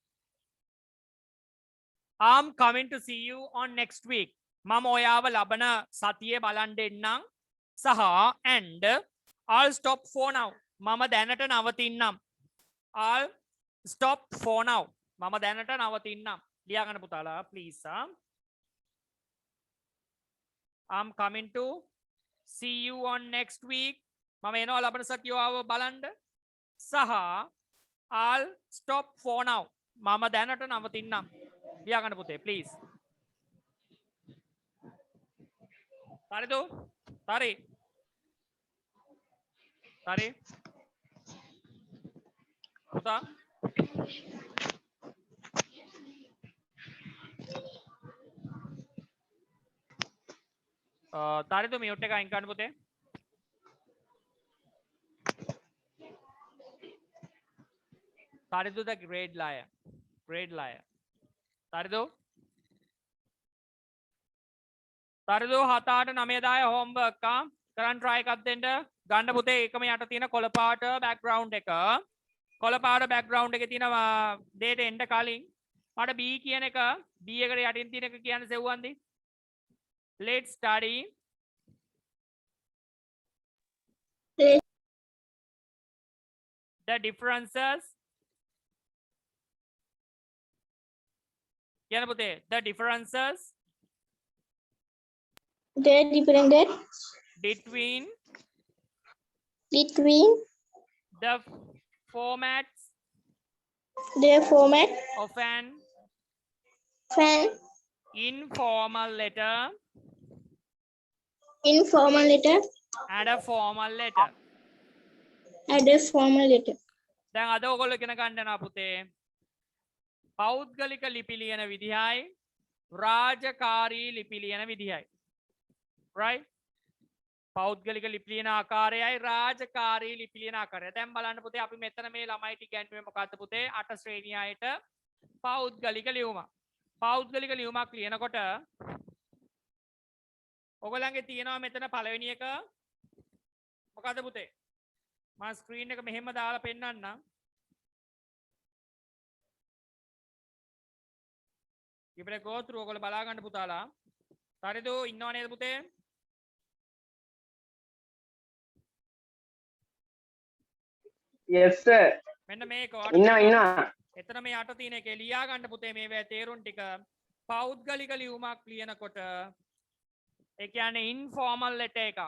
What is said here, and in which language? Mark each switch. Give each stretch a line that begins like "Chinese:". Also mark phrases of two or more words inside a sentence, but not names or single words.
English: I'm coming to see you on next week.
Sinhala: මම ඔයාව ලබන සතියේ බලන්න එන්නම් සහ
English: and I'll stop for now.
Sinhala: මම දැනට නවතින්නම්.
English: I'll stop for now.
Sinhala: මම දැනට නවතින්නම්. ලියා ගන්න පුතාලා please.
English: I'm coming to see you on next week.
Sinhala: මම එනවා ලබන සතියේ ඔයාව බලන්න සහ
English: I'll stop for now.
Sinhala: මම දැනට නවතින්නම්. ලියා ගන්න පුතේ please. හරිද? හරි. හරි. පුතා තරිදු මියුට් එක අයින් කරන්න පුතේ.
English: තරිදු the grade liar. Grade liar.
Sinhala: තරිදු තරිදු 7 8 9 10 homework කරන් try එකක් දෙන්න ගන්න පුතේ. එකම යට තියෙන කොළ පාට background එක. කොළ පාට background එකේ තියෙන දෙයට එන්න කලින් මට B කියන එක B එකට යටින් තියෙන එක කියන්න සෙව්වන්දී.
English: Let's study the differences.
Sinhala: කියන පුතේ
English: the differences The different between the formats format of an fan informal letter Informal letter. add a formal letter. Add a formal letter.
Sinhala: දැන් අද ඔයගොල්ලෝ ඉගෙන ගන්න යනවා පුතේ පෞද්ගලික ලිපි ලියන විදිහයි රාජකාරී ලිපි ලියන විදිහයි. right? පෞද්ගලික ලිපි ලියන ආකාරයයි රාජකාරී ලිපි ලියන ආකාරය. දැන් බලන්න පුතේ අපි මෙතන මේ ළමයිට ඉගෙනුවේ මොකද්ද පුතේ 8 ශ්‍රේණියයට පෞද්ගලික ලියුමක්. පෞද්ගලික ලියුමක් ලියනකොට ඔයගොල්ලන්ගේ තියෙනවා මෙතන පළවෙනි එක මොකද්ද පුතේ? මම ස්ක්‍රීන් එක මෙහෙම දාලා පෙන්නන්නම්. ඉබ්‍රේ
English: go through
Sinhala: ඔයගොල්ලෝ බලා ගන්න පුතාලා. හරිද? ඉන්නව නේද පුතේ?
English: Yes sir.
Sinhala: මෙන්න මේක ඉන්නවා. එතන මේ යට තියෙන එකේ ලියා ගන්න පුතේ මේ තේරුම් ටික. පෞද්ගලික ලියුමක් ලියනකොට ඒ කියන්නේ
English: informal letter
Sinhala: එකක්.